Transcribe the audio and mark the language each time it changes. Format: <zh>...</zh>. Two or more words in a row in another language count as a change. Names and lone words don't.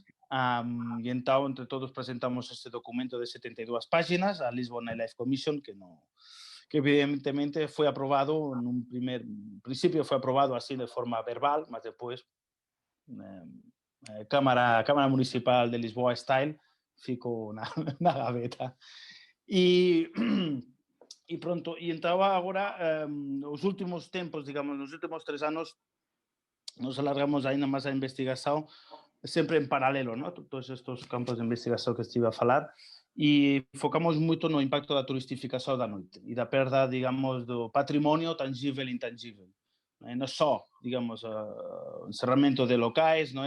<pt>E então, entre todos, apresentamos este documento de 72 páginas, a Lisbon Life Commission, que evidentemente foi aprovado, num princípio foi aprovado assim de forma verbal, mas depois Câmara Municipal de Lisboa Style ficou na gaveta.</pt> <gl>E E pronto, e então agora, os últimos tempos, digamos, nos últimos 3 anos, nos alargamos ainda máis a investigación, sempre en paralelo, ¿no? Todos estes campos de investigación que estive a falar, e focamos moito no impacto da turistificación da noite e da perda, digamos, do patrimonio tangível e intangível. Non só, digamos, o encerramento de locais, non é?</gl>